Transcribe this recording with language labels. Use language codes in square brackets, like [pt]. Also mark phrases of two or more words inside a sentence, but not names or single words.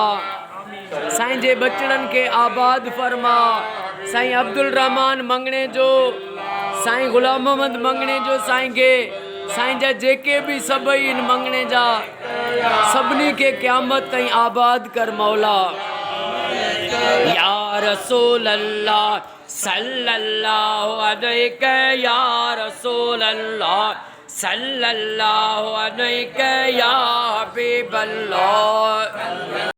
[sd] साईं जे बचड़न के आबाद फरमा। साईं अब्दुल रहमान मंगणे जो साईं गुलाम मोहम्मद मंगणे जो साईं के साईं जा जेके भी सभई इन मंगणे जा सभिनी के क़यामत ताईं आबाद कर मौला। [ar] يا رسول الله صلى الله عليك يا رسول الله صلى الله عليك يا حبيب الله.